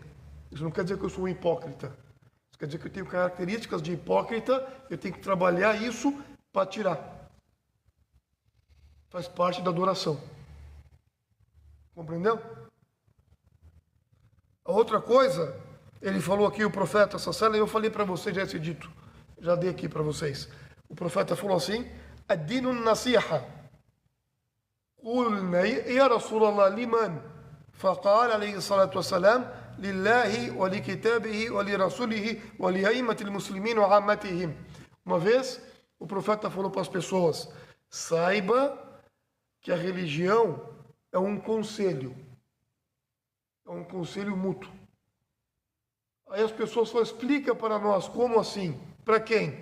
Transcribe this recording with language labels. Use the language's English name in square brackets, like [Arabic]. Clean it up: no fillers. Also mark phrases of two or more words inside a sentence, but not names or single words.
[Portuguese] Isso não quer dizer que eu sou um hipócrita. Isso quer dizer que eu tenho características de hipócrita, eu tenho que trabalhar isso para tirar. Faz parte da adoração. Compreendeu? A outra coisa, ele falou aqui, o profeta Sassala, eu falei para vocês já esse dito, já dei aqui para vocês. O profeta falou assim, [Arabic] الدين النصيحة. قلنا يا رسول الله لمن فقال عليه الصلاة والسلام لله ولكتابه ولرسوله ولأئمة المسلمين وعامتهم. [Portuguese] Uma vez o profeta falou para as pessoas, saiba que a religião é um conselho mútuo. Aí as pessoas falaram, explica para nós, como assim? Para quem?